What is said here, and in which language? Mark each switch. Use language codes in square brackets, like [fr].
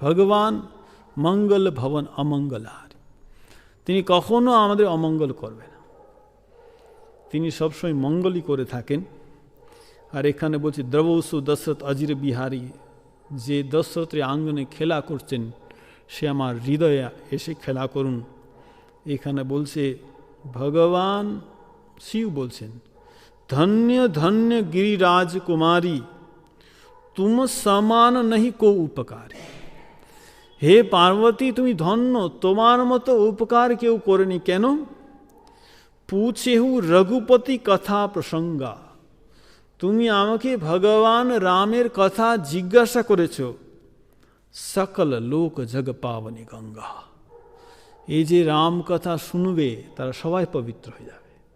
[bn] ভগবান [awa] মঙ্গল ভবন অমঙ্গল হারি, [bn] তিনি কখনো আমাদের অমঙ্গল করবে না, তিনি সবসময় মঙ্গলই করে থাকেন। আর এখানে বলছি [awa] দ্রৌসু দশরথ অজির বিহারী, [bn] যে দশরথের আঙ্গনে খেলা করছেন সে আমার হৃদয়ে এসে খেলা করুন। এখানে বলছে ভগবান শিব বলছেন [awa] धन्य धन्य गिरिराज कुमारी तुम समान नहीं को उपकारी। [bn] हे पार्वती তুমি ধন্য, তোমার মতো উপকার কেউ করেনি। কেন? [awa] पूछेहु रघुपति कथा प्रसंगा, [bn] তুমি আমাকে ভগবান রামের কথা জিজ্ঞাসা করেছ। [awa] সকল লোক জগ পাবনী গঙ্গা, [bn] এই যে রাম কথা শুনবে তারা সবাই পবিত্র হয়ে যাবে।